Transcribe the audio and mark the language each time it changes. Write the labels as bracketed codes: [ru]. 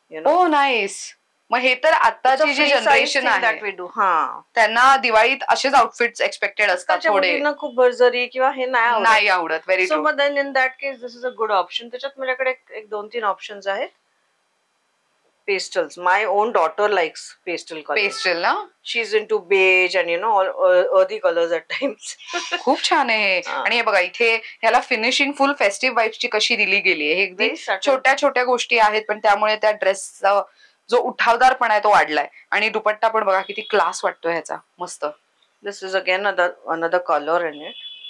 [en] Oh nice. [mr] मग हे तर आताची जी जनरेशन आहे त्यांना दिवाळीत असेच आउटफिट्स एक्सपेक्टेड असतात. थोडे खूप भरजरी किंवा हे नाही आवडत. [en] Very true. So then in that case this is a good option. [mr] त्याच्यात माझ्याकडे 1-2-3 ऑप्शन्स आहेत. [en] Pastels. My own daughter likes pastel colors. Pastel ना? She's into beige and you know all earthy colors at times. [mr] खूप छान आहे. आणि हे बघा इथे ह्याला फिनिशिंग फुल फेस्टिव्ह वाइब्सची कशी दिली गेली आहे. अगदी छोट्या छोट्या गोष्टी आहेत पण त्यामुळे त्या ड्रेसचा जो उठावदारपणा आहे तो वाढलाय. आणि दुपट्टा पण बघा किती क्लास वाटतो ह्याचा. मस्त. [en] This is again another color in it.